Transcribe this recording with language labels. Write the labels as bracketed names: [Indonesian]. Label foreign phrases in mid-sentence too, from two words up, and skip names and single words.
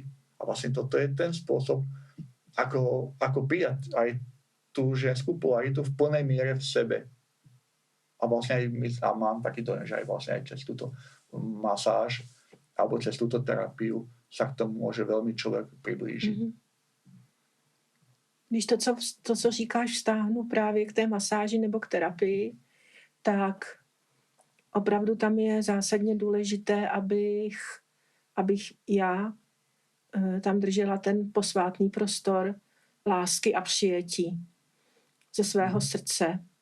[Slovak] A vlastne toto je ten spôsob, ako prijať aj tú ženskú polaritu v plnej miere v sebe. A vlastne aj mám taký dojem, že aj vlastne aj cez túto masáž alebo cez túto terapiu sa k tomu môže veľmi človek priblížiť. Mm-hmm. [Czech] Když to, co říkáš, vztáhnu právě k té masáži nebo k terapii, tak opravdu tam je zásadně důležité, abych já tam držela ten posvátný prostor lásky a přijetí ze svého srdce.